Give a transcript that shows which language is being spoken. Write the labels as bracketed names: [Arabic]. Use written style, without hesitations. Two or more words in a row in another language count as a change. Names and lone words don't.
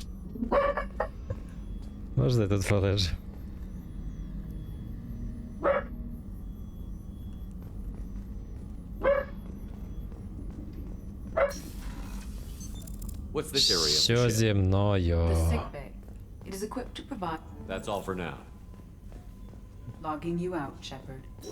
[Ukrainian] Можна я тут полежу? [English] What's this area of the [Ukrainian] Що [English] ship? [Ukrainian] зі мною? [English] The sick bay. It is equipped to provide That's all for now. logging you out, Shepard.